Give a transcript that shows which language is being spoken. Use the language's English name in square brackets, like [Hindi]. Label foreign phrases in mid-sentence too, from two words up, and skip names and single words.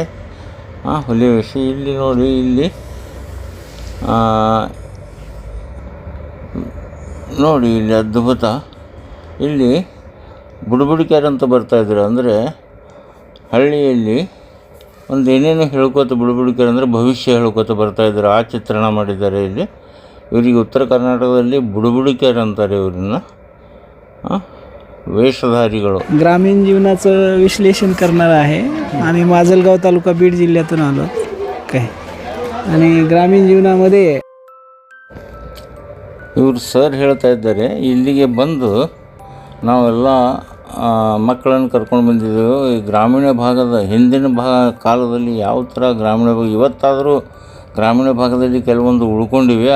[Kannada] ಹುಲಿಯ ವೇಷ. ಇಲ್ಲಿ ನೋಡಿ, ಇಲ್ಲಿ ನೋಡಿ ಇಲ್ಲಿ ಅದ್ಭುತ. ಇಲ್ಲಿ ಬುಡಬುಡಿಕೆಯರಂತ ಬರ್ತಾಯಿದ್ರು. ಅಂದರೆ ಹಳ್ಳಿಯಲ್ಲಿ ಒಂದು ಏನೇನು ಹೇಳ್ಕೊತ ಬುಡಬುಡಿಕೆಯರು ಅಂದರೆ ಭವಿಷ್ಯ ಹೇಳ್ಕೊತ ಬರ್ತಾಯಿದ್ರು. ಆ ಚಿತ್ರಣ ಮಾಡಿದ್ದಾರೆ ಇಲ್ಲಿ. ಇವರಿಗೆ ಉತ್ತರ ಕರ್ನಾಟಕದಲ್ಲಿ बुडबुडिकेर ಅಂತಾರೆ ಇವ್ರನ್ನ. वेशधारीಗಳು. [Marathi] ग्रामीण जीवनाचं विश्लेषण करणार आहे. आम्ही माजलगाव तालुका बीड जिल्ह्यातून आलो काय, आणि ग्रामीण जीवनामध्ये [Kannada] ಇವರು ಸರ್ ಹೇಳ್ತಾ ಇದ್ದಾರೆ, ಇಲ್ಲಿಗೆ ಬಂದು ನಾವೆಲ್ಲ ಮಕ್ಕಳನ್ನು ಕರ್ಕೊಂಡು ಬಂದಿದ್ದೆವು. ಈ ಗ್ರಾಮೀಣ ಭಾಗದ ಹಿಂದಿನ ಕಾಲದಲ್ಲಿ ಯಾವ ಥರ ಗ್ರಾಮೀಣ ಭಾಗ, ಇವತ್ತಾದರೂ ಗ್ರಾಮೀಣ ಭಾಗದಲ್ಲಿ ಕೆಲವೊಂದು ಉಳ್ಕೊಂಡಿವೆ.